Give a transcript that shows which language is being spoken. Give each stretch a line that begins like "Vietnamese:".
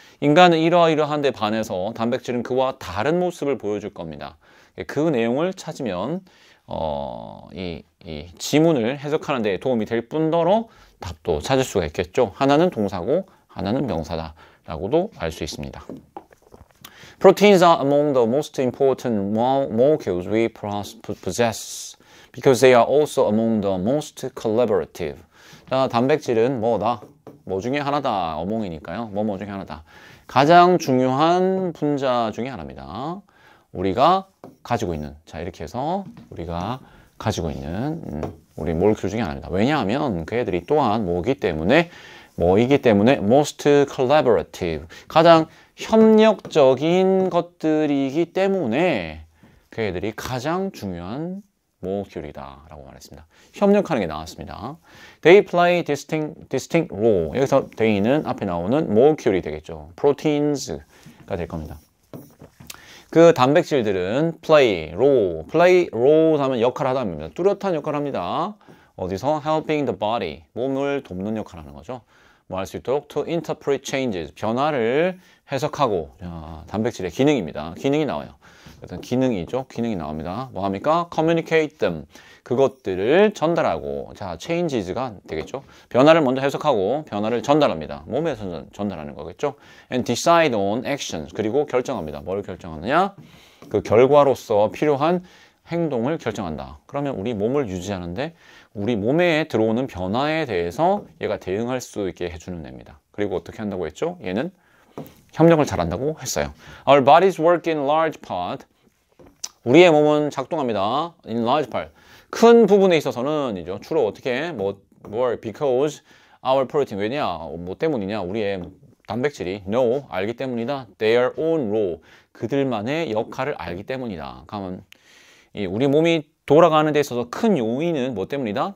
Korean: 인간은 이러이러한 데 반해서 단백질은 그와 다른 모습을 보여줄 겁니다. 그 내용을 찾으면 이 지문을 해석하는 데 도움이 될 뿐더러 답도 찾을 수가 있겠죠. 하나는 동사고 하나는 명사다 라고도 알 수 있습니다.
English: Proteins are among the most important molecules we possess. Because they are also among the most collaborative.
Korean: 자, 단백질은 뭐다? 뭐 중에 하나다. 어몽이니까요. 뭐 중에 하나다. 가장 중요한 분자 중에 하나입니다. 우리가 가지고 있는. 자, 이렇게 해서 우리가 가지고 있는 우리 몰큐 중에 하나입니다. 왜냐하면 그 애들이 또한 뭐이기 때문에
English: most collaborative.
Korean: 가장 협력적인 것들이기 때문에 그 애들이 가장 중요한 모lecule이다 라고 말했습니다. 협력하는 게 나왔습니다.
English: They play distinct role.
Korean: 여기서 they는 앞에 나오는 molecule이 되겠죠. proteins가 될 겁니다. 그 단백질들은
English: play role
Korean: 하면 역할을 하다 합니다. 뚜렷한 역할을 합니다. 어디서?
English: helping the body.
Korean: 몸을 돕는 역할을 하는 거죠. 뭐 할 수 있도록
English: to interpret changes.
Korean: 변화를 해석하고. 단백질의 기능입니다. 기능이 나와요. 어떤 기능이죠. 기능이 나옵니다. 뭐 합니까?
English: communicate them.
Korean: 그것들을 전달하고. 자, changes가 되겠죠. 변화를 먼저 해석하고 변화를 전달합니다. 몸에서 전달하는 거겠죠.
English: and decide on actions.
Korean: 그리고 결정합니다. 뭘 결정하느냐? 그 결과로서 필요한 행동을 결정한다. 그러면 우리 몸을 유지하는데 우리 몸에 들어오는 변화에 대해서 얘가 대응할 수 있게 해주는 애입니다. 그리고 어떻게 한다고 했죠? 얘는 협력을 잘한다고 했어요.
English: Our bodies work in large part.
Korean: 우리의 몸은 작동합니다.
English: In large part.
Korean: 큰 부분에 있어서는 이죠. 주로 어떻게 해?
English: Because our protein.
Korean: 왜냐? 뭐 때문이냐? 우리의 단백질이 알기 때문이다.
English: Their own role.
Korean: 그들만의 역할을 알기 때문이다. 그러면 우리 몸이 돌아가는 데 있어서 큰 요인은 뭐 때문이다?